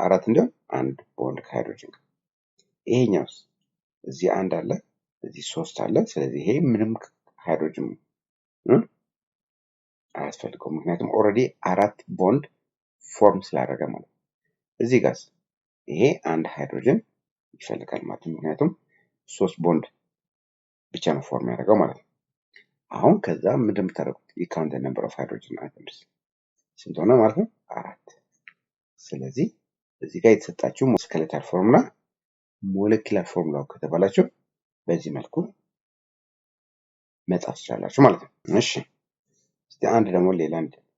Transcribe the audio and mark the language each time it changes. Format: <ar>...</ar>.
<am>አራት እንዲሆን አንድ ቦንድ ከሃይድሮጅን ጋር። ይሄኛውስ እዚህ አንድ አለ እዚህ 3 አለ። ስለዚህ ይሄ ምንም ሃይድሮጅን አያስፈልገውም ምክንያቱም ኦልሬዲ አራት ቦንድ ፎርም ስላደረገ ማለት ነው። እዚህ ጋርስ ይሄ አንድ ሃይድሮጅን ይፈልጋል ማለት ነው ምክንያቱም 3 ቦንድ ብቻ ነው ፎርም ያደርገው ማለት ነው። አሁን ከዛ ምንድን የምታደርጉት?</am> <en>you count the number of hydrogen atoms</en> <am>ስንት ሆነ ማለት ነው? 4። ስለዚህ እዚህ ጋር የተሰጣችሁ ስኬለታል ፎርሙላ ሞለኪላር ፎርሙላው ከተባላችሁ በዚህ መልኩ መጻፍ ትችላላችሁ ማለት ነው። እሺ እስቲ አንድ ደግሞ ሌላ አንድ</am>